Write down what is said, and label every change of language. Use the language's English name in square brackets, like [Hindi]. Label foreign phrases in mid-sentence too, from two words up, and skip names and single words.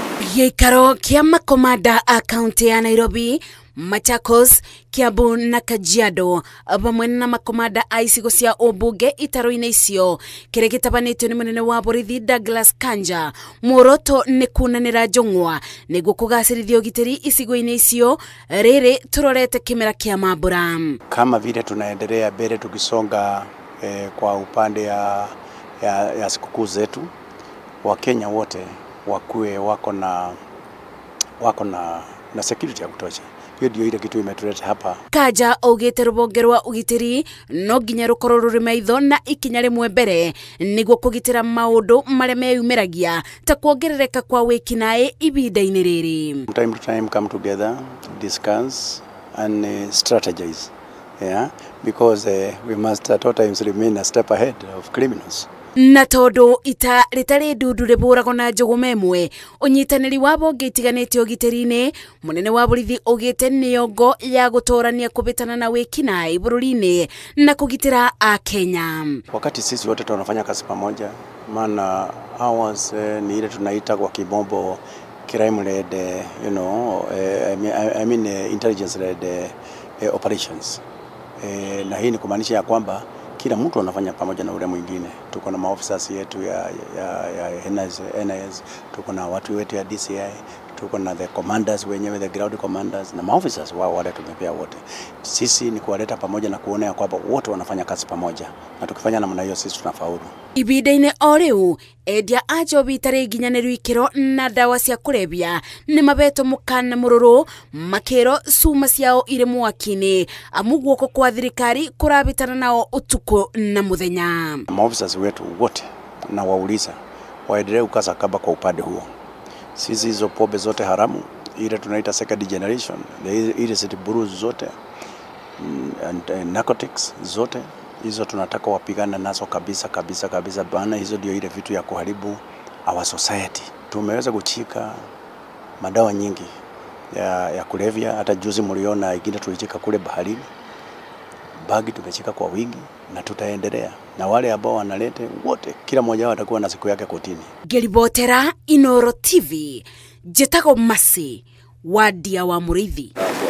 [Kikuyu] Gĩikaro kĩa makomanda a kaunti ya Nairobi, Machakos, Kiambu na Kajiado vamwe na makomanda a icigo cia ũmbunge itaro-inĩ icio kĩrĩa gĩtabanĩtio nĩ mũnene wa borithi Douglas Kanja. Muoroto nĩ kunanĩra njũng'wa nĩguo kũgacĩrithia ũgitĩri icigo-inĩ icio rĩrĩ tũrorete kĩmera kĩa mambura. [Swahili] Kama vile tunaendelea mbele tukisonga kwa upande ya sikukuu zetu, Wakenya wote wakuwe wako na security ya kutosha. Hiyo ndio ile kitu imetuleta hapa. [Kikuyu] Kanja augĩte rũbonge rwa ũgitĩri no nginya rũkorwo rũrĩ maitho na ikinya rĩmwe mbere nĩguo kũgitĩra maũndũ marĩa meyumĩragia ta kuongerereka kwa wĩkinaĩ ibinda-inĩ rĩrĩ. [English] Time to time come together, discuss and strategize. Yeah, because we must at all times remain a step ahead of criminals. [Kikuyu] Na tondu ita ritari ndudu riburago na njogo memwe unyitaniri wa bonge itiganite ũgitĩri-inĩ, munene wa borithi ugite niongo ya gutorania kubitana na wĩkinaĩ bururi-inĩ na kugitira a Kenya. [Swahili] Wakati sisi wote tunafanya kazi pamoja, maana ours ni ile tunaita kwa kimombo [English] crime led, intelligence led operations. [Swahili] Na hii ni kumaanisha ya kwamba kila mtu anafanya pamoja na ule mwingine. Tuko na maofficers yetu ya NIS, tuko na watu wetu ya DCI, tuko na [English] the commanders [Swahili] wenyewe, [English] the ground commanders [Swahili] na maofficers wao wale tumepea wote. Sisi ni kuwaleta pamoja na kuona ya kwamba wote wanafanya kazi pamoja, na tukifanya namna hiyo sisi tunafaulu. [Kikuyu] Ibinda-inĩ o rĩu endia a njobi itarĩ nginyanĩru ikĩro na ndawa cia kũrebia nĩ mabetwo mũkana mũrũrũ makĩrwo cuma ciao irĩ mwaki-inĩ amu guoko kwa thirikari kũrabitana nao ũtukũ na mũthenya. [Swahili] Maofficers wetu wote na wauliza waendelee kukaza kamba kwa upande huo. Sisi hizo pombe zote haramu ile tunaita [English] second generation, [Swahili] ile [English] city brews [Swahili] zote [English] and narcotics [Swahili] zote hizo tunataka wapigana nazo kabisa bana. Hizo ndio ile vitu ya kuharibu [English] our society. [Swahili] Tumeweza kuchika madawa nyingi ya kulevya, hata juzi mliona ingine tulichika kule baharini. Bagi tumechika kwa wingi na tutaendelea, na wale ambao wanalete wote kila mmoja wao atakuwa na siku yake kotini. [Kikuyu] Ngeribotera Inooro TV, Jetago Masi, Wadia wa Murithi.